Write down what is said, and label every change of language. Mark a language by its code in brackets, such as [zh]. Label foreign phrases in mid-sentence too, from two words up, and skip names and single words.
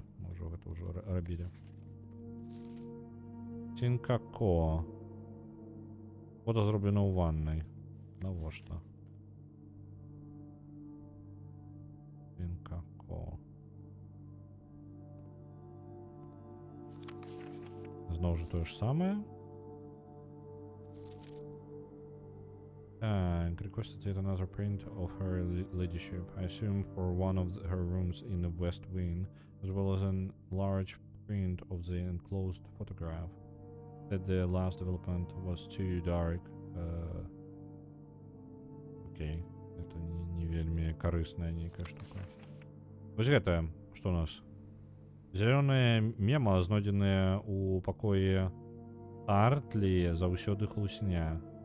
[be] Мы ўжо гэта ўжо рабілі. Тинкако. Фото зроблена ў ваннай. Навошта? Тинкако. Зноў жа тое ж самае. [en] Requested yet another print of her ladyship. I assume for one of her rooms in the West Wing, as well as a large print of the enclosed photograph. That the last development was too dark. [be] Окей. Это не вельмі карысная нейкая штука. Вось гэта, што у нас? Зялёныя мема, знойдзеныя ў пакоі Артлі, заўсёды хлусня.